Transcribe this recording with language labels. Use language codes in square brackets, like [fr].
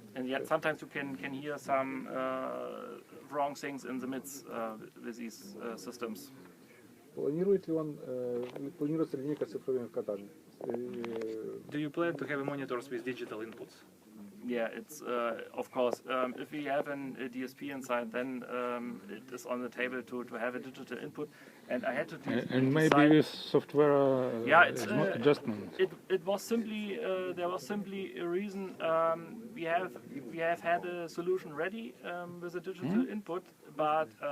[en] And yet sometimes you can hear some wrong things in the midst with these systems. [ru] Планирует ли он, планируется ли линейка с цифровыми вкатами? [en] Do you plan to have monitors with digital inputs? Yeah, it's of course. If we have a DSP inside, then it is on the table to have a digital input. And I had to And maybe decide. with software Yeah, it's, adjustment. It was simply there was simply a reason. We have had a solution ready with a digital input, but